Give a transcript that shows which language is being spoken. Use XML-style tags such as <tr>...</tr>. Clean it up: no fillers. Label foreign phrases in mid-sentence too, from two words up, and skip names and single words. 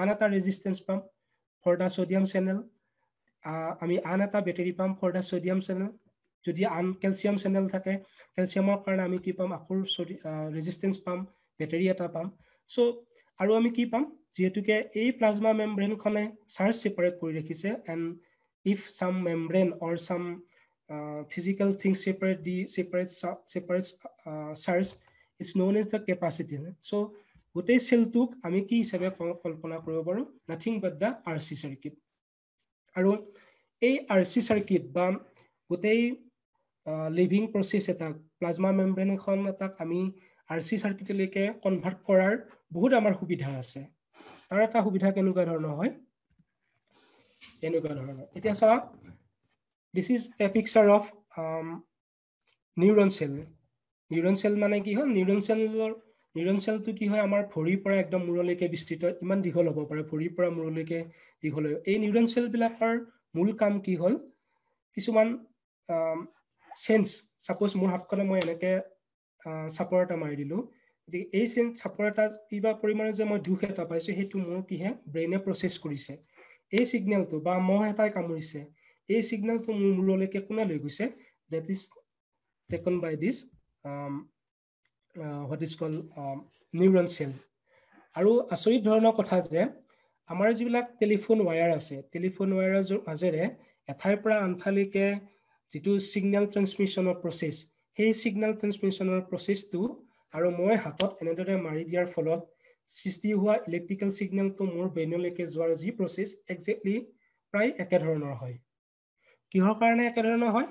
<as>এটা ৰেজিস্ট্যান্স পাম</as> <en>for the sodium channel</en> <as>আমি আন এটা বেটাৰী পাম</as> <en>for the sodium channel</en> <as>যদি আন</as> <en>calcium channel</en> <as>থাকে ক্যালসিয়ামৰ কাৰণে আমি কি পাম আকৌ ৰেজিস্ট্যান্স পাম বেটাৰী এটা পাম সো আৰু আমি কি পাম যেহেতুকে এই</as> <en>plasma membrane</en> <as>খনে</as> <en>charge separate</en> <as>কৰি ৰাখিছে এন্ড</as> <en>if some membrane or some physical things separates charge it's known as the capacity so</en> <as>গোটেই সেলটোক আমি কি হিচাপে কল্পনা কৰিব পাৰো</as> <en>nothing but the RC circuit</en> <as>আৰু এই</as> <en>RC circuit</en> <as>বা গোটেই</as> <en>living process</en> <as>এটা</as> <en>plasma membrane</en> <as>এখন এটাক আমি</as> <en>RC circuit</en> <as>লৈকে কনভাৰ্ট কৰাৰ বহুত আমাৰ সুবিধা আছে তাৰ এটা সুবিধা কেনেকুৱা ধৰণৰ হয় এনেকুৱা ধৰণৰ এতিয়া চা</as> <en>this is a picture of neuron cell</en> <as>মানে কি হয়</as> <en>neuron cell</en> <as>কি হয় আমাৰ ভৰিৰ পৰা একদম মূৰলৈকে বিস্তৃত ইমান দীঘল হ'ব পাৰে ভৰিৰ পৰা মূৰলৈকে দীঘল হয় এই</as> <en>neuron cell</en> <as>বিলাকৰ মূল কাম কি হ'ল কিছুমান</as> <en>sense suppose</en> <as>মোৰ হাতখনে মই এনেকে চাপৰ এটা মাৰি দিলো গতিকে এই সেন্স চাপৰ এটা কিবা পৰিমাণে যে মই দুখ এটা পাইছো সেইটো মোৰ কিহে ব্ৰেইনে প্ৰসেস কৰিছে এই সিগনেলটো বা মহ এটাই কামুৰিছে এই সিগনেলটো মোৰ মূৰলৈকে কোনে লৈ গৈছে</as> <en>that is taken by this what is called neuron cell</en> <as>আৰু আচৰিত ধৰণৰ কথা যে আমাৰ যিবিলাক</as> <en>telephone wire</en> <as>আছে</as> <en>telephone wire</en> <as>মাজেৰে এঠাইৰ পৰা আনঠাইলৈকে যেটো</as> <en>signal transmission process</en> <as>সেই</as> <en>signal transmission process</en> <as>আৰু মই হাতত এনেদৰে মাৰি দিয়াৰ ফলত সৃষ্টি হোৱা</as> <en>electrical signal</en> <as>মোৰ ব্ৰেইনলৈকে যোৱাৰ যি প্ৰসেস এক্স্যাক্টলি প্ৰায় একে ধৰণৰ হয় কিহৰ কাৰণে একে ধৰণৰ হয়</as>